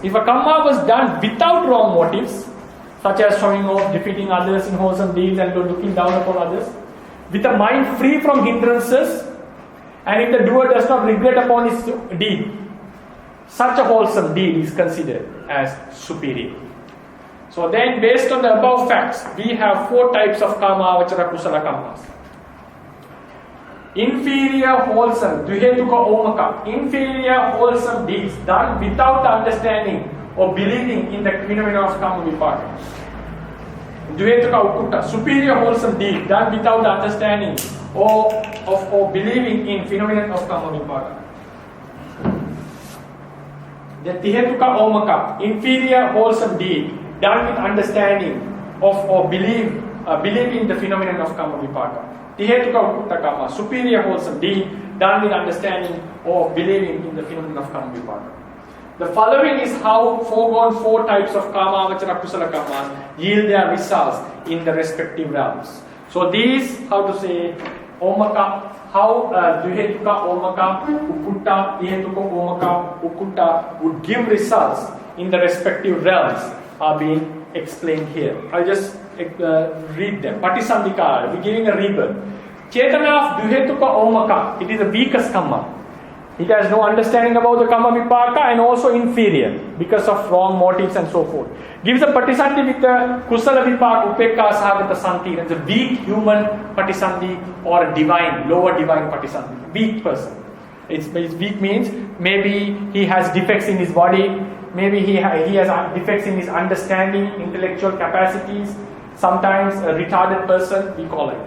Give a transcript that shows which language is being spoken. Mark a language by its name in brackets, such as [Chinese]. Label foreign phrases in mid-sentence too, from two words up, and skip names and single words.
[English] If a karma was done without wrong motives, such as showing off, defeating others in wholesome deeds and looking down upon others, with a mind free from hindrances, and if the doer does not regret upon his deed, such a wholesome deed is considered as superior. So then, based on the above facts, we have 4 types of karma, [Pali] avachara, kusala karmas. [English] inferior wholesome, [Pali] duhetuka omaka, [English] inferior wholesome deeds done without understanding or believing in the phenomena of [Pali] kama vipaka. Duhetuka ukutta, [English] superior wholesome deed done without understanding or believing in phenomena of [Pali] kama vipaka. [English] The [Pali] tihetuka omaka, [English] inferior wholesome deed done with understanding of or believing the phenomenon of [Pali] kama vipaka. Tihetuka ukutta kama, [English] superior wholesome deed done with understanding or believing in the phenomenon of [Pali] kama vipaka. [English] The following is how foregone 4 types of [Pali] kama avachara kusala kamas [English] yield their results in the respective realms. So these, how to say, omaka, how [Pali] duhetuka omaka, ukutta, tihetuka omaka, ukutta [English] would give results in the respective realms are being explained here. I'll just read them. Patisandhika, we're giving a rebirth. Chetana of [Pali] duhetuka omaka, [English] it is the weakest kamma. It has no understanding about the [Pali] kama vipaka [English] and also inferior because of wrong motives and so forth. Gives a patisandhi with the [Pali] kusala vipaka upekka sahagata santi. [English] It's a weak human patisandhi or a divine, lower divine patisandhi. Weak person. It's weak means maybe he has defects in his body, maybe he has defects in his understanding, intellectual capacities. Sometimes a retarded person, we call it.